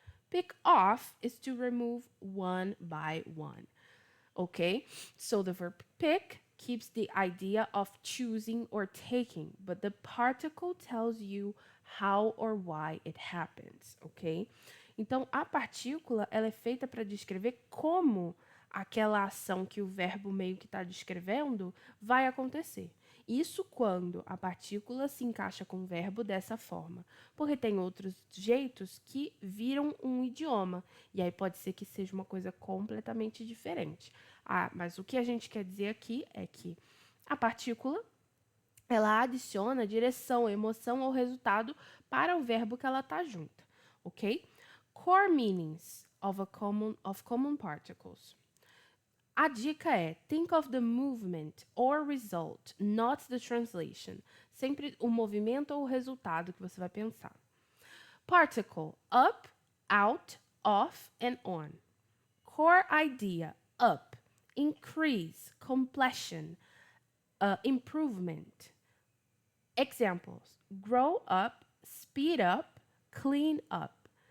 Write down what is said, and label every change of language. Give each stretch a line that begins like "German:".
English: Pick off is to remove one by one. Okay, so the verb pick keeps the idea of choosing or taking, but the particle tells you how or why it happens, ok?
Portuguese: Então, a partícula ela é feita para descrever como aquela ação que o verbo meio que está descrevendo vai acontecer. Isso quando a partícula se encaixa com o verbo dessa forma, porque tem outros jeitos que viram um idioma, e aí pode ser que seja uma coisa completamente diferente. Mas o que a gente quer dizer aqui é que a partícula ela adiciona direção, emoção ou resultado para o verbo que ela está junta, ok?
English: Core meanings of common particles.
Portuguese: A dica é
English: think of the movement or result, not the translation.
Portuguese: Sempre o movimento ou o resultado que você vai pensar.
English: Particle, up, out, off and on. Core idea, up, increase, completion, improvement. Examples, grow up, speed up, clean up.